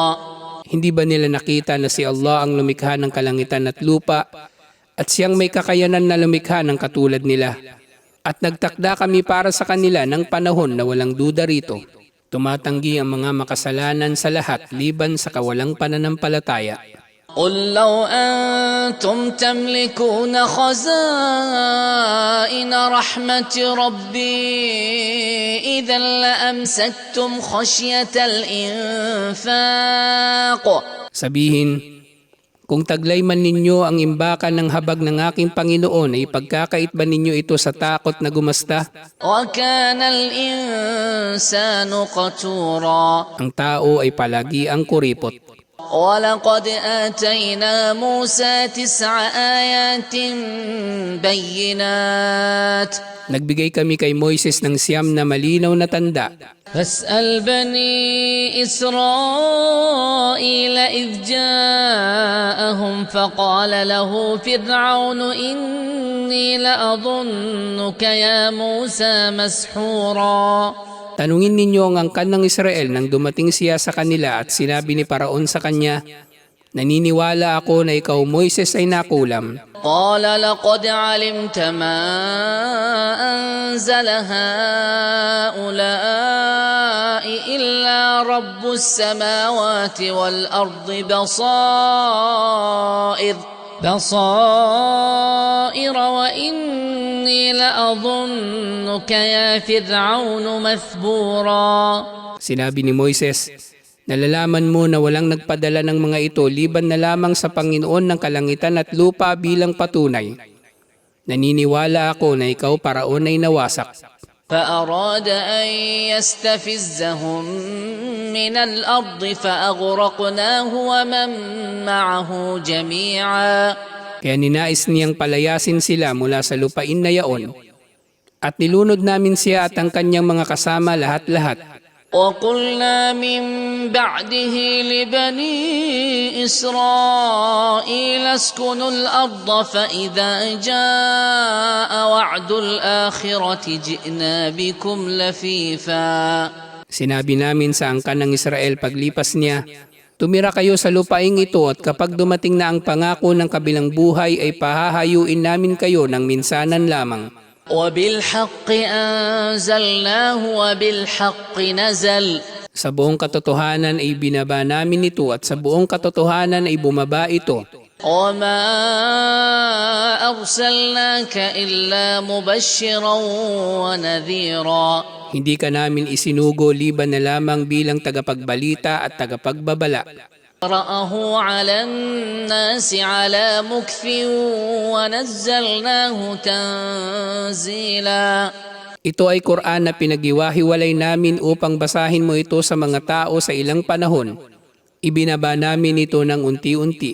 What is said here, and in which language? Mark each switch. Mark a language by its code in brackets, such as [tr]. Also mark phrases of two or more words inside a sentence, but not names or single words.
[tl] Hindi ba nila nakita na si Allah ang lumikha ng kalangitan at lupa at siyang may kakayanan na lumikha ng katulad nila? At nagtakda kami para sa kanila ng panahon na walang duda rito. Tumatanggi ang mga makasalanan sa lahat liban sa kawalang pananampalataya. [ar] قل لو أنتم تملكون خزائن رحمة ربي إذا لأمسكتم خشية الإنفاق. [tl] Sabihin, kung taglay man ninyo ang imbakan ng habag ng aking Panginoon, ay pagkakait ba ninyo ito sa takot na gumasta? [ar] وكان الإنسان قتورا. [tl] Ang tao ay palagi ang kuripot. [ar] ولقد آتينا موسى 9 آيات بينات. [tl] Nagbigay kami kay Moises ng 9 na malinaw na tanda. [ar] فاسأل بني إسرائيل إذ جاءهم فقال له فرعون إني لأظنك يا موسى مسحورا. [tl] Tanungin ninyo ang angkan ng Israel nang dumating siya sa kanila at sinabi ni Paraon sa kanya, naniniwala ako na ikaw Moises ay nakulam. [ar] قال لقد علمت ما أنزل هؤلاء إلا رب السماوات والأرض بصائر وإني لأظنك يا فرعون مثبورا. [tl] Sinabi ni Moises, nalalaman mo na walang nagpadala ng mga ito liban na lamang sa Panginoon ng kalangitan at lupa bilang patunay. Naniniwala ako na ikaw Paraon ay nawasak. [ar] فأراد أن يستفزهم من الأرض فأغرقناه ومن معه جميعا. [tl] Kaya ninais niyang palayasin sila mula sa lupain na yaon. At nilunod namin siya at ang kanyang mga kasama lahat-lahat. [ar] وقلنا من بعده لبني إسرائيل اسكنوا الأرض فإذا جاء وعد الآخرة جئنا بكم لفيفا. [tl] Sinabi namin sa angkan ng Israel paglipas niya, tumira kayo sa lupaing ito at kapag dumating na ang pangako ng kabilang buhay ay pahahayuin namin kayo ng minsanan lamang. [ar] وبالحق أنزلناه وبالحق نزل. [tl] Sa buong katotohanan ay binaba namin ito at sa buong katotohanan ay bumaba ito. [ar] وما أرسلناك إلا مبشرا ونذيرا. [tl] Hindi ka namin isinugo liban na lamang bilang tagapagbalita at tagapagbabala. [ar] قرأه على الناس على مكث ونزلناه تنزيلا. [tl] Ito ay Quran na pinag-iwahiwalay namin upang basahin mo ito sa mga tao sa ilang panahon. Ibinaba namin ito ng unti-unti.